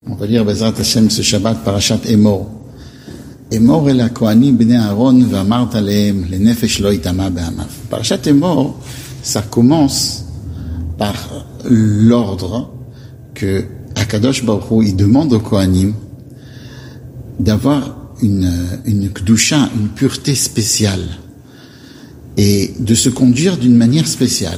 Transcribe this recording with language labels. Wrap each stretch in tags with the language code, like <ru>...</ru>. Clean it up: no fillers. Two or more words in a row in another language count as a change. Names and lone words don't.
<fr>On va lire</fr> <he>בעזרת השם</he> <fr>ce Shabbat Parashat Emor.</fr> <he>אמור אל הכהנים בני אהרן ואמרת אלהם לנפש לא יטמא בעמיו.</he> <fr>Parashat Emor, ça commence par l'ordre que</fr> <he>הקדוש ברוך הוא,</he> <fr>il demande aux Kohanim d'avoir une kdusha, une pureté spéciale et de se conduire d'une manière spéciale.</fr>